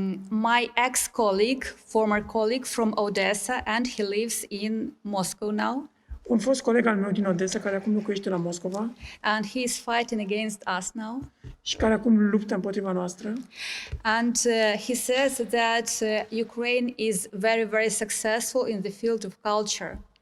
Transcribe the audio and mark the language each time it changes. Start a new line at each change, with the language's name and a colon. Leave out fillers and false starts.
English: My ex-colleague, former colleague from Odessa, and he lives in Moscow now.
Romanian: Un fost coleg al meu din Odessa, care acum locuiește la Moscova
English: And he is fighting against us now.
Romanian: și care acum luptă împotriva noastră.
English: And he says that Ukraine is very, very successful in the field of culture.